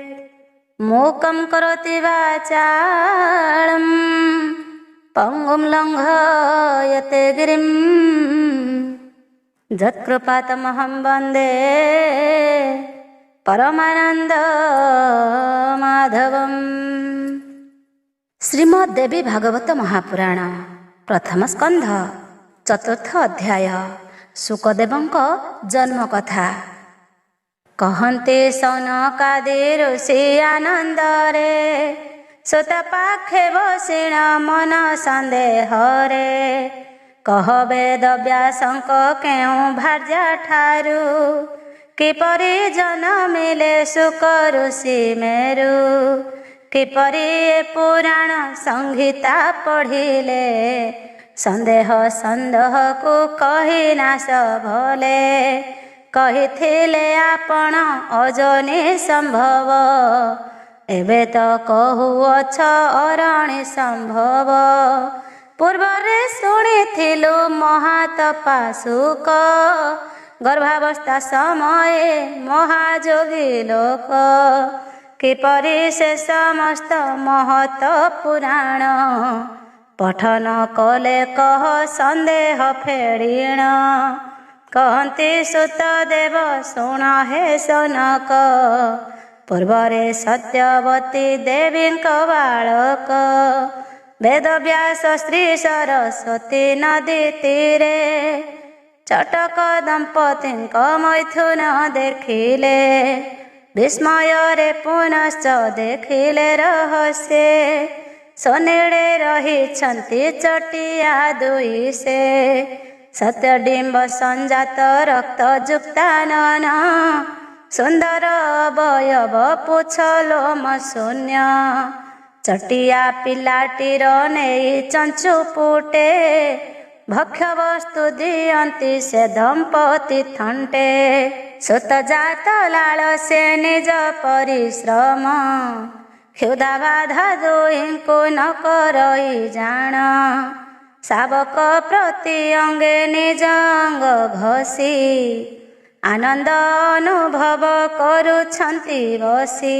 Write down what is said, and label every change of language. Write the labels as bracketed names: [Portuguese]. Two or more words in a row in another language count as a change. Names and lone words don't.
[Sanskrit] मूकं करोति वाचालं पंगुं लङ्घयते गिरिं यत्कृपातमहं वन्दे परमानंद माधवम। [Odia] ଶ୍ରୀମଦ୍ ଦେବୀ ଭାଗବତ ମହାପୁରାଣ ପ୍ରଥମ ସ୍କନ୍ଧ ଚତୁର୍ଥ ଅଧ୍ୟାୟ ଶୁକଦେବଙ୍କ ଜନ୍ମ କଥା। କହନ୍ତେ ଶୌନକାଦି ଋଷି ଆନନ୍ଦରେ ସୂତ ପାଖେ ବସିଣ ମନ ସନ୍ଦେହରେ। କହ ବେଦ ବ୍ୟାସଙ୍କ କେଉଁ ଭାର୍ଯ୍ୟା ଠାରୁ କିପରି ଜନମିଲେ ଶୁକ ଋଷି ମେରୁ। କିପରି ଏ ପୁରାଣ ସଂହିତା ପଢ଼ିଲେ ସନ୍ଦେହ ସନ୍ଦେହ କୁ କହି ନାଶ ଭଲେ। କହିଥିଲେ ଆପଣ ଅଜନି ସମ୍ଭବ ଏବେ ତ କହୁଅଛ ଅରଣି ସମ୍ଭବ। ପୂର୍ବରେ ଶୁଣିଥିଲୁ ମହାତପା ଶୁକ ଗର୍ଭାବସ୍ଥା ସମୟେ ମହାଯୋଗୀ ଲୋକ। କିପରି ସେ ସମସ୍ତ ମହତ ପୁରାଣ ପଠନ କଲେ କହ ସନ୍ଦେହ ଫେଡ଼ିଣ। କହନ୍ତି ସୂତଦେବ ଶୁଣ ହେ ସନକ ପୂର୍ବରେ ସତ୍ୟବତୀ ଦେବୀଙ୍କ ବାଳକ। ବେଦ ବ୍ୟାସ ଶ୍ରୀ ସରସ୍ୱତୀ ନଦୀ ତୀରେ ଚଟକ ଦମ୍ପତିଙ୍କ ମୈଥୁନ ଦେଖିଲେ। ବିସ୍ମୟରେ ପୁନଶ୍ଚ ଦେଖିଲେ ରହସ୍ୟ ସନେଡ଼େ ରହିଛନ୍ତି ଚଟିଆ ଦୁଇ ସେ। ସତ୍ୟଡିମ୍ବ ସଞ୍ଜାତ ରକ୍ତ ଯୁକ୍ତାନନ ସୁନ୍ଦର ଅବୟବ ପୁଚ୍ଛ ଲୋମ ଶୂନ୍ୟ। ଚଟିଆ ପିଲାଟିର ନେଇ ଚଞ୍ଚୁ ପୁଟେ ଭକ୍ଷ୍ୟ ବସ୍ତୁ ଦିଅନ୍ତି ସେ ଦମ୍ପତି ଥଣ୍ଟେ। ସୁତ ଜାତ ଲାଳ ସେ ନିଜ ପରିଶ୍ରମ କ୍ଷୁଧା ବାଧା ଦୁହିଁଙ୍କୁ ନ କରଇ ଜାଣ। ଶାବକ ପ୍ରତି ଅଙ୍ଗେ ନିଜ ଅଙ୍ଗ ଘଷି ଆନନ୍ଦ ଅନୁଭବ କରୁଛନ୍ତି ବସି।